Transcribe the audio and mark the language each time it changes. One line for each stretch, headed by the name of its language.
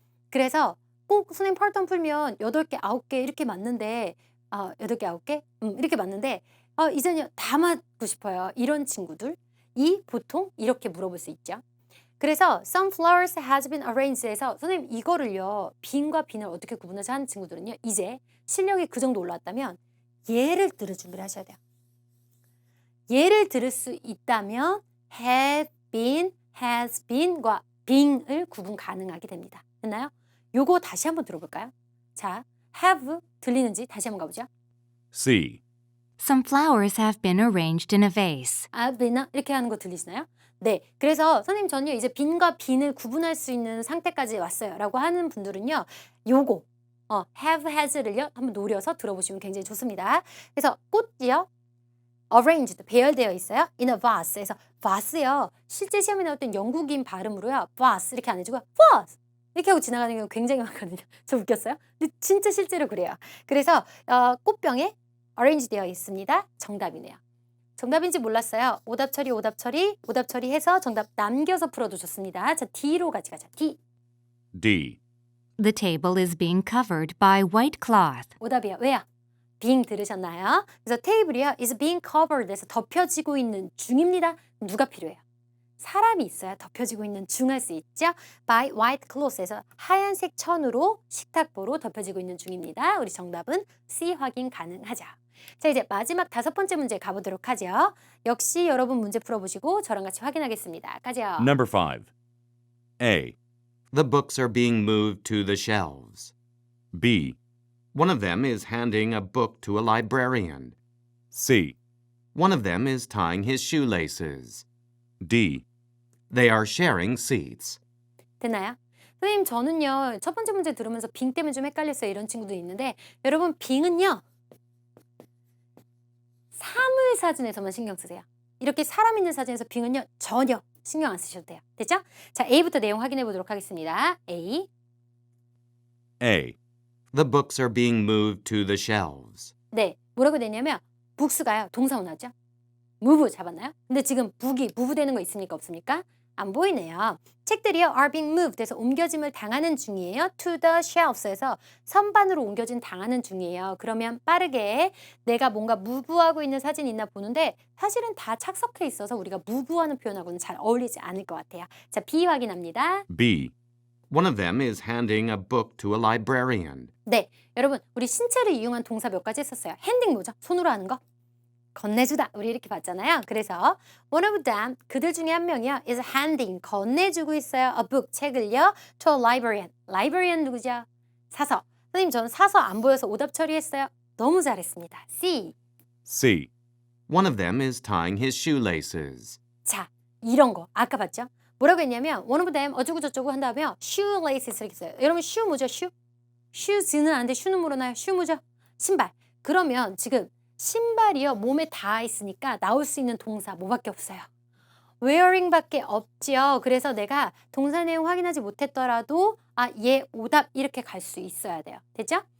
Korean: 그래서 꼭 선생님 파트원 풀면 8개, 9개 이렇게 맞는데 8개, 9개? 이렇게 맞는데 이제는 다 맞고 싶어요. 이런 친구들. 보통 이렇게 물어볼 수 있죠. 그래서
English: some flowers has been arranged
Korean: 에서 선생님 이거를요. 빈과 빈을 어떻게 구분해서 하는 친구들은요. 이제 실력이 그 정도 올라왔다면 예를 들을 준비를 하셔야 돼요. 예를 들을 수 있다면
English: have been, has been
Korean: 과 being을 구분 가능하게 됩니다. 됐나요? 요거 다시 한번 들어볼까요? 자, have 들리는지 다시 한번 가보죠.
English: C, Some flowers have been arranged in a vase.
Korean: 이렇게 하는 거 들리시나요? 네, 그래서 선생님 전요 이제 빈과 빈을 구분할 수 있는 상태까지 왔어요 라고 하는 분들은요 요거 have, has를요 한번 노려서 들어보시면 굉장히 좋습니다. 그래서 꽃이요 arranged, 배열되어 있어요.
English: in a vase
Korean: 에서 vase요. 실제 시험에 나올 땐 영국인 발음으로요. vase 이렇게 안 해주고 vase 이렇게 하고 지나가는 경우 굉장히 많거든요. 저 웃겼어요? 근데 진짜 실제로 그래요. 그래서 꽃병에 arrange 되어 있습니다. 정답이네요. 정답인지 몰랐어요. 오답 처리, 오답 처리, 오답 처리해서 정답 남겨서 풀어도 좋습니다. 자, D로 같이 가자. D.
English: D, The table is being covered by white cloth.
Korean: 오답이요. 왜요? being 들으셨나요? 그래서 테이블이요.
English: is being covered
Korean: 해서 덮여지고 있는 중입니다. 누가 필요해요? 사람이 있어야 덮여지고 있는 중 할 수 있죠.
English: by white cloth
Korean: 에서 하얀색 천으로 식탁보로 덮여지고 있는 중입니다. 우리 정답은 C 확인 가능하죠. 자, 이제 마지막 5번째 문제 가보도록 하죠. 역시 여러분 문제 풀어보시고 저랑 같이 확인하겠습니다. 가죠.
English: Number 5. A, The books are being moved to the shelves. B, One of them is handing a book to a librarian. C, One of them is tying his shoelaces. D. They are sharing seats.
Korean: 됐나요? 선생님 저는요 첫 번째 문제 들으면서 빙 때문에 좀 헷갈렸어요. 이런 친구도 있는데 여러분 빙은요 사물 사진에서만 신경 쓰세요. 이렇게 사람 있는 사진에서 빙은요 전혀 신경 안 쓰셔도 돼요. 됐죠? 자, A부터 내용 확인해 보도록 하겠습니다.
English: A. A, The books are being moved to the shelves.
Korean: 네, 뭐라고 되냐면 북스가요 동사원하죠. move 잡았나요? 근데 지금 북이 move 되는 거 있습니까? 없습니까? 안 보이네요. 책들이요
English: are being moved
Korean: 해서 옮겨짐을 당하는 중이에요.
English: to the shelves
Korean: 에서 선반으로 옮겨진 당하는 중이에요. 그러면 빠르게 내가 뭔가 muve하고 있는 사진이 있나 보는데 사실은 다 착석해 있어서 우리가 muve하는 표현하고는 잘 어울리지 않을 것 같아요. 자, B 확인합니다.
English: B, One of them is handing a book to a librarian.
Korean: 네, 여러분 우리 신체를 이용한 동사 몇 가지 했었어요. 핸딩 뭐죠? 손으로 하는 거. 건네주다. 우리 이렇게 봤잖아요. 그래서
English: one of them,
Korean: 그들 중에 한 명이요.
English: is handing,
Korean: 건네주고 있어요.
English: a book,
Korean: 책을요.
English: to a librarian.
Korean: librarian 누구죠? 사서. 선생님 저는 사서 안 보여서 오답 처리했어요. 너무 잘했습니다. C.
English: C. One of them is tying his shoelaces.
Korean: 자, 이런 거 아까 봤죠? 뭐라고 했냐면
English: one of them
Korean: 어쩌고 저쩌고 한 다음에 shoelaces 이렇게 써요. 여러분 shoe 뭐죠? shoe? shoes는 아는데 shoe는 모르나요? shoe 뭐죠? 신발. 그러면 지금 신발이요 몸에 닿아 있으니까 나올 수 있는 동사 뭐밖에 없어요? wearing밖에 없지요. 그래서 내가 동사 내용 확인하지 못했더라도 얘 오답 이렇게 갈 수 있어야 돼요. 됐죠?